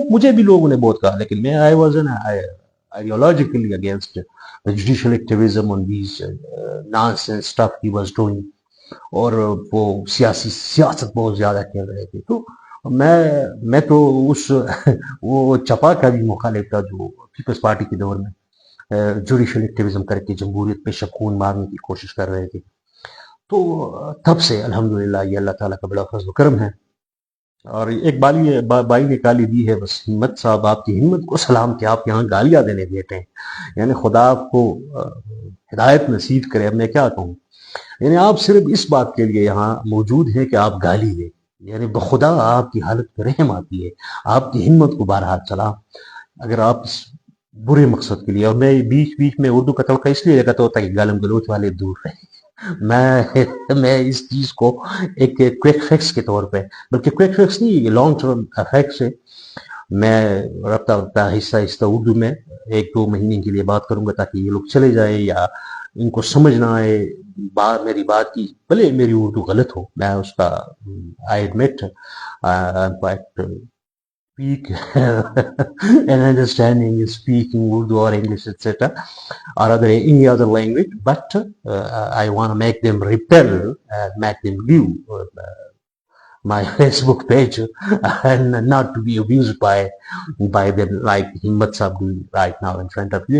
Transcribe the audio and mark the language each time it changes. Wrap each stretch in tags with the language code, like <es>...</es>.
<ur>مجھے بھی لوگوں نے بہت کہا, لیکن میں</ur> <en>I was ideologically against the judicial activism on these nonsense stuff he was doing.</en> <ur>اور وہ سیاست بہت زیادہ کھیل رہے تھے. تو میں تو وہ چپا کا بھی مخالف تھا جو پیپلز پارٹی کے دور میں جوڈیشل ایکٹیویزم کر کے جمہوریت پہ شکون مارنے کی کوشش کر رہے تھے. تو تب سے الحمدللہ یہ اللہ تعالیٰ کا بڑا فضل و کرم ہے. اور ایک بائی نے گالی دی ہے, بس ہمت صاحب آپ کی ہمت کو سلام کہ آپ یہاں گالیاں دینے بیٹھے ہیں. یعنی خدا آپ کو ہدایت نصیب کرے. اب میں کیا کہوں, یعنی آپ صرف اس بات کے لیے یہاں موجود ہیں کہ آپ گالی دیں. یعنی بخدا آپ کی حالت پر رحم آتی ہے, آپ کی ہمت کو بارہا چلا. اگر آپ اس برے مقصد کے لیے, اور میں بیچ میں اردو کا تڑکا اس لیے لگاتا ہوتا ہے کہ گالم گلوچ والے دور رہیں. میں اس چیز کو ایک کوئک فیکس کے طور پہ, بلکہ کوئک فیکس نہیں, یہ لانگ ٹرم افیکٹس ہے. میں رفتہ آہستہ اردو میں 1-2 مہینے کے لیے بات کروں گا تاکہ یہ لوگ چلے جائیں یا ان کو سمجھ نہ آئے میری بات کی. بھلے میری اردو غلط ہو, میں اس کا</ur> <en>I admit I'm quite weak and understanding speaking Urdu or English etc. or any other language, but I want to make them repel and make them leave my Facebook page and not to be abused by them like Himmat Sahab doing right now in front of you.</en>